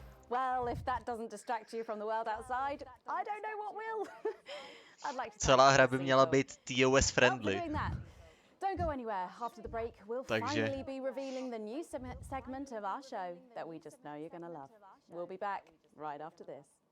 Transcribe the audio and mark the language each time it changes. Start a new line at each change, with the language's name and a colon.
English: Well, if that doesn't distract you from the world outside, I don't know what will. I'd like to
Czech: Celá hra by měla být TOS friendly.
English: doing that. Don't go anywhere. After the break, we'll
Czech: Takže-
English: finally be revealing the new segment of our show that we just know you're gonna love. We'll be back right after this.